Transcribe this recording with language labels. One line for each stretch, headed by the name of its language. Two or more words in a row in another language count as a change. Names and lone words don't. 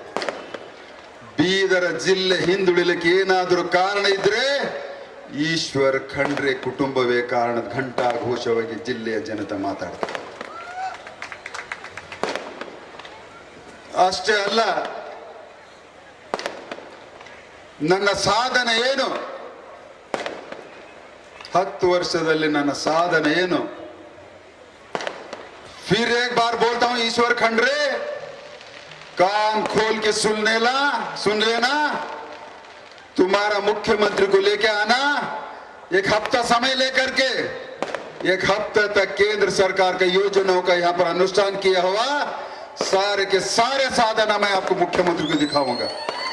Kannada: ಬೀದರ ಜಿಲ್ಲೆ ಹಿಂದುಳಿಲಿಕ್ಕೆ ಏನಾದರೂ ಕಾರಣ ಇದ್ರೆ ಈಶ್ವರ್ ಖಂಡ್ರೆ ಕುಟುಂಬವೇ ಕಾರಣದ ಘಂಟಾ ಘೋಷವಾಗಿ ಜಿಲ್ಲೆಯ ಜನತೆ ಮಾತಾಡ್ತಾರೆ. ಅಷ್ಟೇ ಅಲ್ಲ, ನನ್ನ ಸಾಧನೆ ಏನು, 10 ವರ್ಷದಲ್ಲಿ ನನ್ನ ಸಾಧನೆ ಏನು.
Hindi: फिर एक बार बोलता हूं, ईश्वर खंडरे कान खोल के सुन लेना. तुम्हारा मुख्यमंत्री को लेके आना, 1 हफ्ता समय लेकर के 1 हफ्ते तक केंद्र सरकार के योजनाओं का यहाँ पर अनुष्ठान किया हुआ सारे के सारे साधन मैं आपको मुख्यमंत्री को दिखाऊंगा.